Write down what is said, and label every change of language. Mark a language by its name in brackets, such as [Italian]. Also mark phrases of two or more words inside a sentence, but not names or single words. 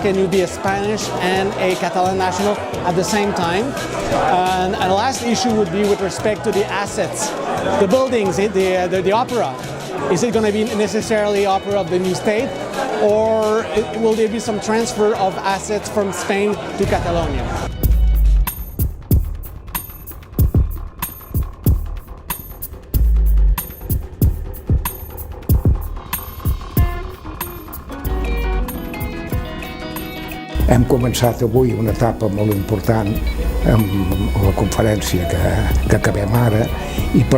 [English] Can you be a Spanish and a Catalan national at the same time? And the last issue would be with respect to the assets, the buildings, the opera. Is it going to be necessarily opera of the new state, or will there be some transfer of assets from Spain to Catalonia? [Catalan] Hem començat avui una etapa molt important amb la conferència que acabem ara i, per